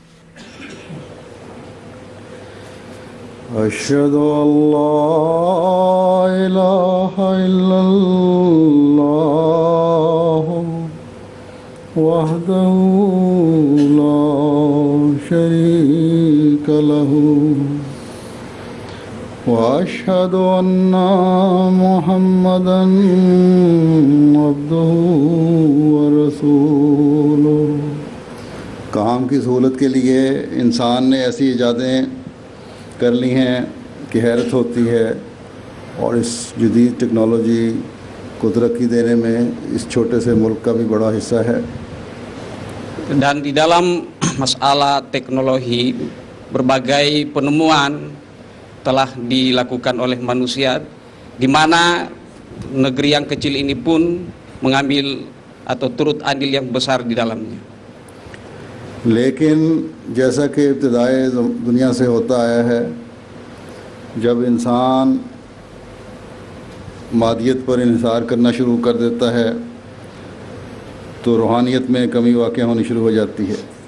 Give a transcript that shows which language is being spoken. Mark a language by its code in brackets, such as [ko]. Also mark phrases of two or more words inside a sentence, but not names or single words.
[ar] اشہد ان لا الہ الا اللہ وحدہ لا شریک لہ واشہد ان محمدا عبدہ ورسولہ۔ [ur] کام کی سہولت کے لیے انسان نے ایسی ایجادیں کر لی ہیں کہ حیرت ہوتی ہے، اور اس جدید ٹیکنالوجی کو ترقی دینے میں اس چھوٹے سے ملک کا بھی بڑا حصہ ہے۔ [id] Dan di dalam masalah teknologi berbagai penemuan telah dilakukan oleh manusia, di mana negeri yang kecil ini pun mengambil atau turut andil yang besar di dalamnya. [ur] لیکن جیسا کہ ابتدائے دنیا سے ہوتا آیا ہے، جب انسان مادیت پر انحصار کرنا شروع کر دیتا ہے تو روحانیت میں کمی واقع ہونی شروع ہو جاتی ہے۔